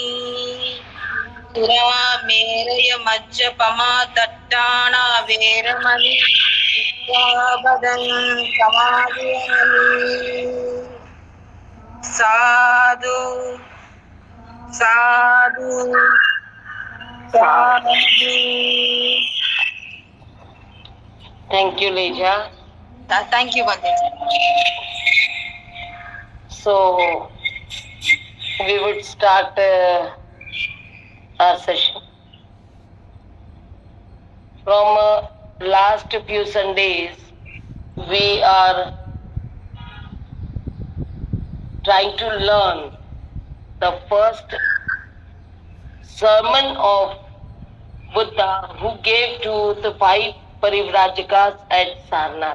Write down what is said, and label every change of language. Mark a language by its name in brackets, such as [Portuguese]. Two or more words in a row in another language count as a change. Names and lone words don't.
[Pali] Surameraya Majjapama Tattana Veramani Sikkhapadang Samadhiyami. Sadhu, sadhu, sadhu. [English] Thank you, Leja. Thank you, Bande. So, we would start our session. From last few Sundays, we are trying to learn the first sermon of Buddha who gave to the 5 Parivrajakas at Sarnath.